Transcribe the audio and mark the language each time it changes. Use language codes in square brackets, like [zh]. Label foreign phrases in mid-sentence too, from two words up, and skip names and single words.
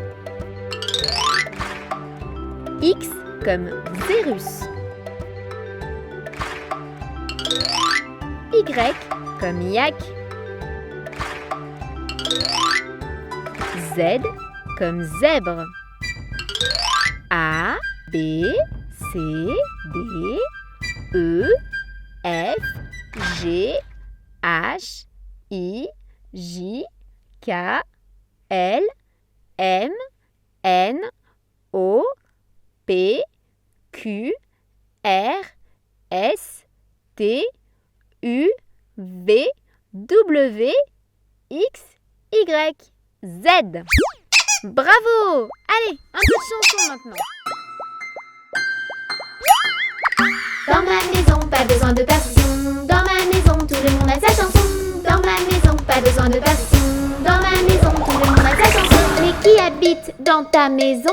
[fr] X comme Zérus. Y comme yak. Z comme zèbre. A, B, C, D, E, F, G, H, I, J, K, L, M, N, O, P, Q, R, S, T, U, V, W, X, Y, Z. Bravo! Allez, un peu de chanson maintenant. Dans ma maison, pas besoin de partition. Dans ma maison, tout le monde a sa chanson. Dans ma maison, pas besoin de partition. Dans ma maison, tout le monde a sa chanson. Mais qui habite dans ta maison?